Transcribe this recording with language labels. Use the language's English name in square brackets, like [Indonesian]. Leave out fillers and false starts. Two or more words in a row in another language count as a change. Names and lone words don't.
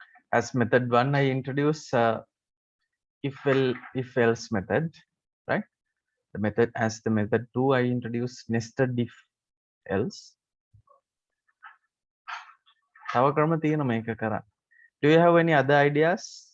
[English] as method 1, I introduce if else method, right? The method as the method 2, I introduce nested if else. [Sinhala] තව ක්‍රම තියෙනවා මේක කරන්න. [English] Do you have any other ideas?